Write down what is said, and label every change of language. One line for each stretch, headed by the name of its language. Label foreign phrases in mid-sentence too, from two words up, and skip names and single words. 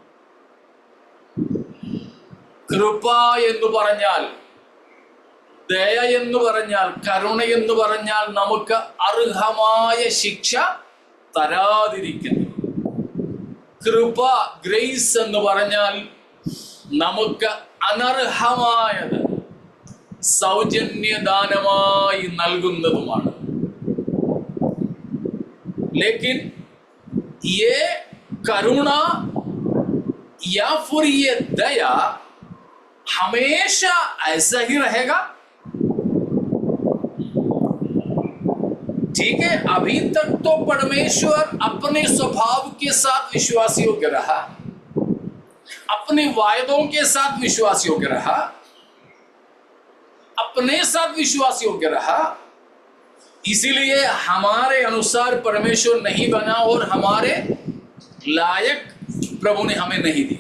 Malayalam: കൃപ എന്ന് പറഞ്ഞാൽ, ദയ എന്ന് പറഞ്ഞാൽ, കരുണ എന്ന് പറഞ്ഞാൽ നമുക്ക് അർഹമായ ശിക്ഷ തരാതിരിക്കുന്നു. കൃപ, ഗ്രേസ് എന്ന് പറഞ്ഞാൽ നമുക്ക് അനർഹമായത് സൗജന്യദാനമായി നൽകുന്നതുമാണ്.
Hindi: लेकिन ये करुणा या फिर ये दया हमेशा ऐसा ही रहेगा? ठीक है, अभी तक तो परमेश्वर अपने स्वभाव के साथ विश्वास योग्य रहा, अपने वायदों के साथ विश्वास योग्य रहा, अपने साथ विश्वास योग्य रहा, इसीलिए हमारे अनुसार परमेश्वर नहीं बना और हमारे लायक प्रभु ने हमें नहीं दिए.